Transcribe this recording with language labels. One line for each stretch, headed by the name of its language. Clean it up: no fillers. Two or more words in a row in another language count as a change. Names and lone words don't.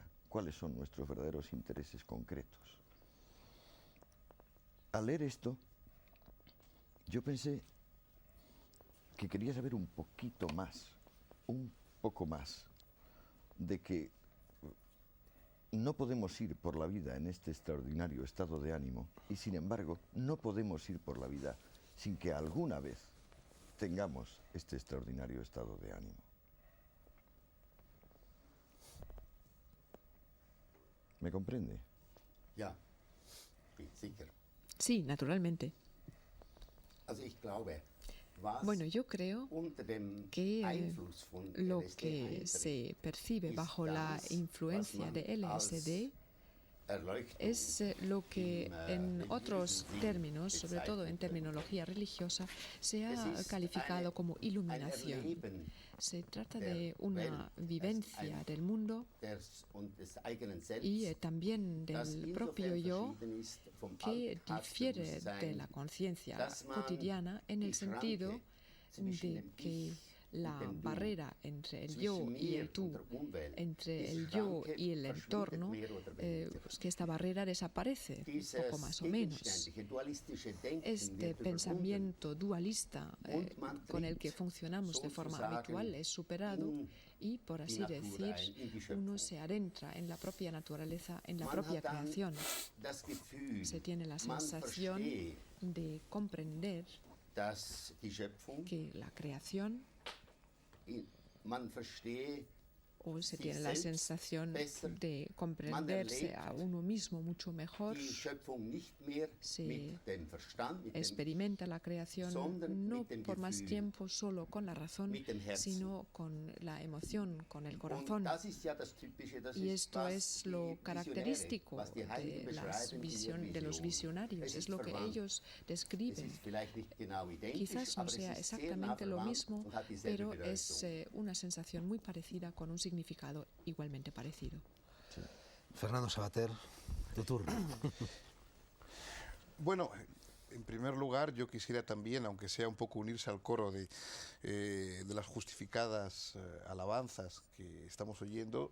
Spanish: ¿Cuáles son nuestros verdaderos intereses concretos? Al leer esto, yo pensé que quería saber un poquito más, un poco más, de que no podemos ir por la vida en este extraordinario estado de ánimo y, sin embargo, no podemos ir por la vida sin que alguna vez tengamos este extraordinario estado de ánimo. ¿Me comprende? Ja, sicher. Sí, naturalmente.
German: Also ich glaube, was
Spanish: Bueno, yo creo
German: unter dem
Spanish: que
German: Einfluss von
Spanish: lo LSD que
German: eintritt,
Spanish: se percibe
German: ist
Spanish: bajo la
German: das,
Spanish: influencia
German: was
Spanish: de
German: man als LSD Erleuchtung
Spanish: es lo que
German: im,
Spanish: en
German: religiösen
Spanish: otros
German: Sinn
Spanish: términos, sobre todo en
German: bezeichnet wird.
Spanish: terminología religiosa, se
German: Es
Spanish: ha
German: ist
Spanish: calificado como
German: ein
Spanish: iluminación.
German: Erleben
Spanish: Se trata
German: der
Spanish: de una
German: Welt,
Spanish: vivencia
German: ein-
Spanish: del mundo
German: und des eigenen Selbst,
Spanish: y también
German: das
Spanish: del
German: insofern
Spanish: propio yo,
German: verschieden ist vom
Spanish: que difiere de
German: Alltagsbewusstsein,
Spanish: la conciencia
German: dass man
Spanish: cotidiana en el
German: die
Spanish: sentido
German: Schranke zwischen
Spanish: de
German: dem
Spanish: que
German: Ich
Spanish: la
German: und dem Du,
Spanish: barrera entre el
German: zwischen
Spanish: yo y
German: mir
Spanish: el tú,
German: und der Umwelt,
Spanish: entre
German: diese
Spanish: el yo
German: Schranke
Spanish: y el
German: verschwindet
Spanish: entorno,
German: mehr oder weniger.
Spanish: pues que esta barrera desaparece,
German: Dieses
Spanish: poco más o menos.
German: gegenständliche, dualistische Denken
Spanish: Este
German: wird überwunden
Spanish: pensamiento dualista
German: und man
Spanish: con el que
German: tritt
Spanish: funcionamos de forma
German: sozusagen
Spanish: habitual es superado
German: in
Spanish: y, por así
German: die Natur
Spanish: decir,
German: ein, in die
Spanish: uno
German: Schöpfung.
Spanish: se adentra en la propia naturaleza, en la
German: Man
Spanish: propia
German: hat dann
Spanish: creación.
German: das Gefühl,
Spanish: Se tiene la
German: man
Spanish: sensación
German: versteht,
Spanish: de comprender
German: dass die Schöpfung,
Spanish: que la creación,
German: man versteht,
Spanish: o se
German: sich
Spanish: tiene la
German: selbst
Spanish: sensación
German: besser,
Spanish: de
German: man
Spanish: comprenderse
German: erlebt
Spanish: a uno mismo mucho mejor,
German: die Schöpfung nicht mehr
Spanish: se
German: mit dem Verstand, mit dem,
Spanish: experimenta la creación
German: sondern
Spanish: no
German: mit dem
Spanish: por más
German: Gefühl,
Spanish: tiempo solo con la razón,
German: mit dem Herzen.
Spanish: sino con la emoción, con el
German: und
Spanish: corazón.
German: das ist ja das Typische, das
Spanish: Y
German: ist,
Spanish: esto
German: was
Spanish: es
German: die
Spanish: lo
German: Visionäre,
Spanish: característico
German: was die Heiligen
Spanish: de,
German: beschreiben in ihren
Spanish: de los
German: Visionen.
Spanish: visionarios,
German: Es
Spanish: es
German: ist
Spanish: lo que
German: verwandt.
Spanish: ellos
German: Es
Spanish: describen.
German: ist vielleicht nicht genau identisch,
Spanish: Quizás no
German: aber
Spanish: sea
German: es ist sehr nah
Spanish: exactamente lo
German: verwandt
Spanish: mismo,
German: und hat dieselbe
Spanish: pero
German: Bedeutung.
Spanish: es una sensación muy parecida con un significado igualmente parecido. Fernando Savater, tu turno. Bueno, en primer lugar yo quisiera también, aunque sea un poco unirse al coro de las justificadas alabanzas que estamos oyendo,